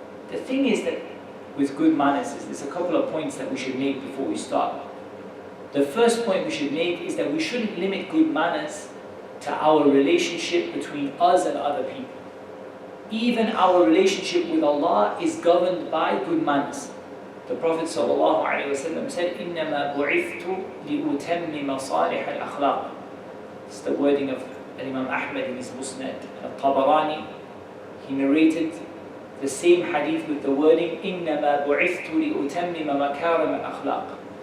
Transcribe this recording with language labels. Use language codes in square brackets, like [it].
[en] The thing is that with good manners, there's a couple of points that we should make before we start. The first point we should make is that we shouldn't limit good manners to our relationship between us and other people. Even our relationship with Allah is governed by good manners. The Prophet ﷺ said, [ar] إِنَّمَا بُعِثْتُ لِأُتَمِّمَ صَالِحَ الْأَخْلَاقِ. [en] It's the wording of Imam Ahmad in his Musnad. Al-Tabarani, he narrated the same hadith with the wording, [ar] إِنَّمَا بُعِثْتُ لِأُتَمِّمَ مَكَارِمَ الْأَخْلَاقِ.